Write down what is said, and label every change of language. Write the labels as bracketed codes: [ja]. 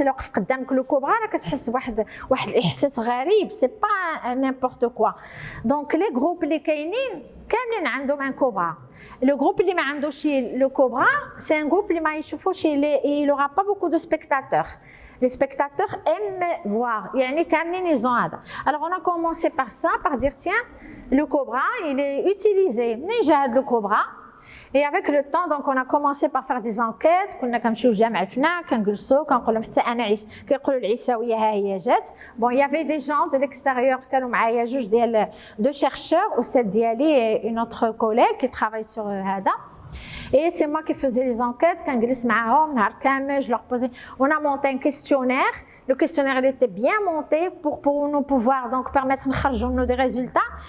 [ar] إلا وقف قدامك لو كوبرا راه كتحس بواحد الإحساس غريب, [fr] c'est pas n'importe quoi. Donc les groupes [ar] اللي كاينين كاملين عندهم [fr] un cobra. Le groupe [ar] اللي ما عندوش [fr] le cobra, c'est un groupe [ar] اللي ما يشوفوش, [fr] il aura pas beaucoup de spectateurs. Les spectateurs aiment voir, [ar] يعني كاملين [fr] ils ont هذا. Alors on a commencé par ça, par dire tiens, le cobra il est utilisé. [ar] منين جا هذا [fr] le cobra? Et avec le temps, donc on a commencé par faire des enquêtes. [ar] كنا كنمشيو لجامع الفنا كنجلسوا كنقول لهم حتى انا كيقولوا العيساويه ها هي جات. [fr] Bon, il y avait des gens de l'extérieur [ar] كانوا معايا جوج ديال [fr] deux chercheurs, [ar] أستاذ ديالي [fr] et une autre collègue qui travaille sur هذا. Et c'est moi qui faisais les enquêtes, quand je les [ar] معاهم نهار كامل, [fr] je leur posais. On a monté un questionnaire. Le questionnaire il était bien monté pour nous pouvoir donc permettre de des résultats.